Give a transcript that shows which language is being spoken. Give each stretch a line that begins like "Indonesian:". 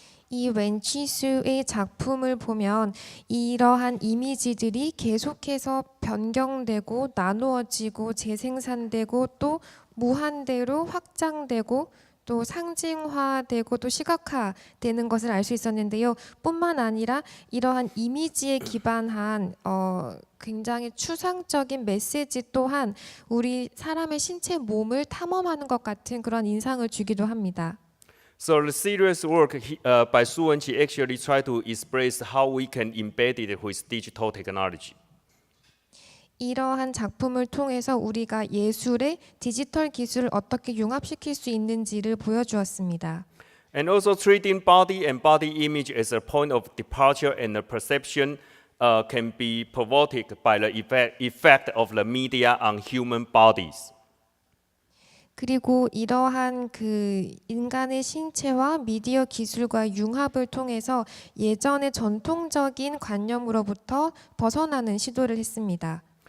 Korean: 이 웬치수의 작품을 보면 이러한 이미지들이 계속해서 변경되고 나누어지고 재생산되고 또 무한대로 확장되고 또 상징화되고 또 시각화되는 것을 알 수 있었는데요. 뿐만 아니라 이러한 이미지에 기반한 굉장히 추상적인 메시지 또한 우리 사람의 신체 몸을 탐험하는 것 같은 그런 인상을 주기도 합니다.
English: So the serious work by Su Wenqi actually try to express how we can embed it with digital technology.
Korean: 이러한 작품을 통해서 우리가 예술에 디지털 기술을 어떻게 융합시킬 수 있는지를 보여주었습니다.
English: And also treating body and body image as a point of departure and the perception can be provoked by the effect of the media on human bodies.
Korean: 그리고 이러한 그 인간의 신체와 미디어 기술과 융합을 통해서 예전의 전통적인 관념으로부터 벗어나는 시도를 했습니다.